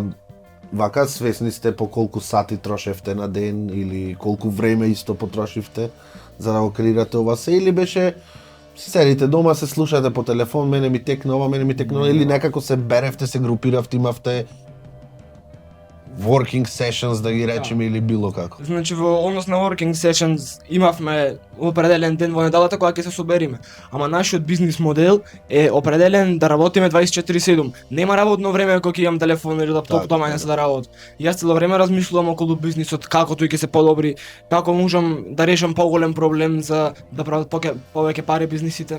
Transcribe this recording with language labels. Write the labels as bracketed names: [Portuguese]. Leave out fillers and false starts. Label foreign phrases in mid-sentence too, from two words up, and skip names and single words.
[Macedonian] вака свесни сте по колку сати трошевте на ден или колку време исто потрошивте за да го креирате ова се или беше си седите дома, се слушате по телефон, мене ми текна ова, или некако се беревте, се групиравте, имавте [English] working sessions [Macedonian] да ги речеме или било како. Значи во однос на [English] working sessions [Macedonian] имавме определен ден во неделата кога ќе се собериме. Ама нашиот бизнис модел е определен да работиме 24/7. Нема работно време кога ќе имам телефон или лаптоп, Така, дома не се да работам. Јас цело време размислувам околу бизнисот, како тој ќе се подобри, како можам да решам поголем проблем за да прават повеќе пари бизнисите.